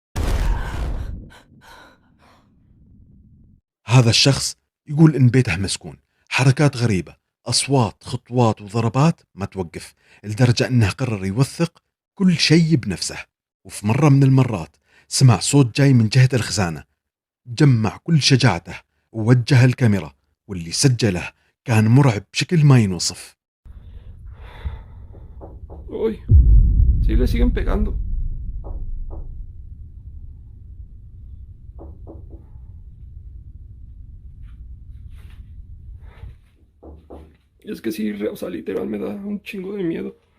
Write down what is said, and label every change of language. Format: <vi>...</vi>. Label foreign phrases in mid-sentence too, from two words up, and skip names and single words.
<ar>هذا الشخص يقول إن بيته مسكون، حركات غريبة، أصوات، خطوات وضربات ما توقف، لدرجة أنه قرر يوثق كل شيء بنفسه. وفي مرة من المرات سمع صوت جاي من جهة الخزانة، جمع كل شجاعته ووجه الكاميرا، واللي سجله كان مرعب بشكل ما ينوصف.</ar> <es>Uy, sí le siguen pegando. Y es que sí, o sea, literal me da un chingo de miedo.</es>